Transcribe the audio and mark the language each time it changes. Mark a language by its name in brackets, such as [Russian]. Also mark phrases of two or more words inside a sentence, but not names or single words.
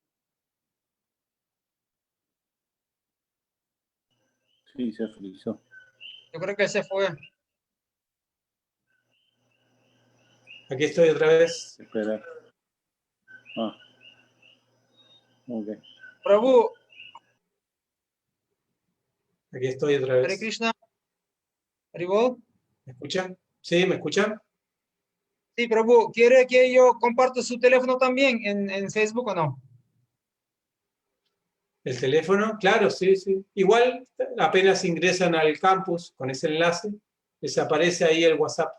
[Spanish] Sí, se frizó. Yo creo que se fue. Aquí estoy otra vez. Espera. Ah. Ok. Prabhu, Aquí estoy otra Hare vez. Krishna. Haribol. ¿Me escuchan? ¿Sí? ¿Me escuchan? Sí, Prabhu, ¿quiere que yo comparta su teléfono también en Facebook o no? ¿El teléfono? Claro, sí, sí. Igual, apenas ingresan al campus con ese enlace, les aparece ahí el WhatsApp.